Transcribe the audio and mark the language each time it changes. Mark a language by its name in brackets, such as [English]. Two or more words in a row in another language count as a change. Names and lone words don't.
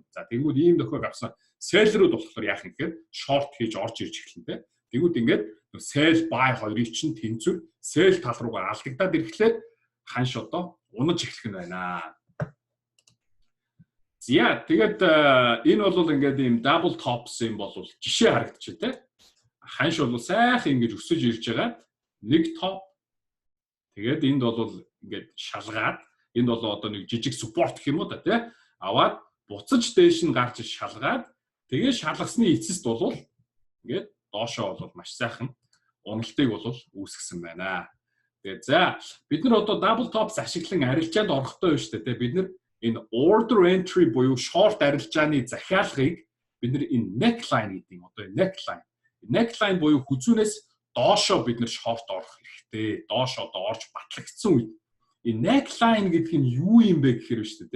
[Mongolian] За тэнгүүд ийм дохиог авсан seller-ууд болохоор яах юм гэхээр short хийж орж ирж эхэлнэ те. Тэнгүүд ингээд [English] sell buy [Mongolian] хоёрыг чинь тэнцвэр sell тал руугаа алдагдаад ирэхлээр ханш одоо унаж эхлэх нь байна. За тэгээд энэ бол ингээд ийм [English] double tops [Mongolian] юм бол жишээ харагдчих те. Ханш бол сайхан ингэж өсөж ирж байгаа нэг top тэгээд энд бол ингээд шалгаад энд бол одоо нэг жижиг support гэх юм уу да тий аваад буцаж дээш нь гарч шалгаад тэгээд шалгасны эцэст бол ингээд доошоо бол маш сайхан уналтыг бол үүсгэсэн байна. Тэгээд за бид нар одоо [English] double tops [Mongolian] ашиглан арилжаанд орохдоо байна шүү дээ тий бид нар энэ [English] order entry [Mongolian] буюу short арилжааны захиалгыг бид нар энэ neckline гэдэг юм одоо neckline буюу хүзүүнээс доошоо бид нар short орох хэрэгтэй. Доошоо одоо орж батлагдсан үед энэ neckline гэдэг нь юу юм бэ гэхээр шүү дээ.